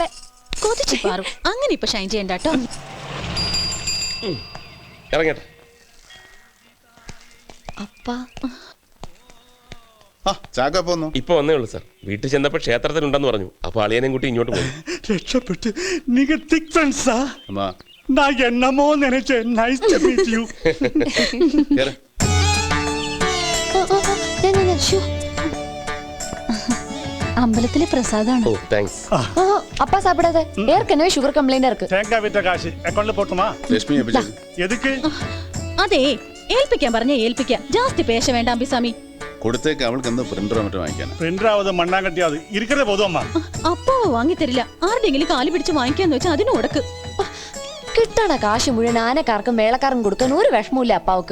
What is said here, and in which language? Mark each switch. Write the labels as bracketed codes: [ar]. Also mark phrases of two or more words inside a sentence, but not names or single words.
[ml] അങ്ങനെ ഇപ്പൊ ഷൈൻ ചെയ്യണ്ട കേട്ടോ. ഇപ്പൊ വന്നേ ഉള്ളൂ സാർ. വീട്ടിൽ ചെന്നപ്പോ ക്ഷേത്രത്തിലുണ്ടെന്ന് പറഞ്ഞു. അപ്പൊ അളിയനെയും കൂട്ടി ഇങ്ങോട്ട് പോയി. [ta] രക്ഷപ്പെട്ട്. நீங்க திக் ஃப்ரெண்ட்ஸா? நான் என்னமோ நினைச்சேன். [en] nice to meet you. [ml] അമ്പലത്തിലെ പ്രസാദാണ്. ഓ താങ്ക്സ്. [ta] அப்பா சாப்பிடாத. ஏற்கனவே [en] sugar complaint [ta] இருக்கு. தேங்காய் வித்த காசு அக்கவுண்ட்ல போட்டுமா? [ml] ലക്ഷ്മി [ta] எதுக்கு? [ml] അതെ, ഏൽപ്പിക്കാൻ പറഞ്ഞ ഏൽപ്പിക്കാം. [ta] ஜாஸ்தி பேச [ml] വേണ്ട അമ്പിസ്വാമി. കൊടുത്തേക്ക്. അവൾക്ക് എന്താ പ്രിന്ററോ മറ്റോ വാങ്ങിക്കാൻ? [ta] பிரிண்டராவது மண்ணாங்கட்டியாது இருக்கதே போதும் அம்மா. [ml] അപ്പാവ് വാങ്ങിത്തരില്ല. ആരുടെങ്കിലും കാല് പിടിച്ച് വാങ്ങിക്കാന്ന് വെച്ചാൽ അതിന് ഉടക്ക്. കിട്ടണ കാശ് മുഴുവൻ ആനക്കാർക്കും മേളക്കാർക്കും കൊടുക്കാൻ ഒരു വിഷമമില്ല അപ്പാവക്ക്.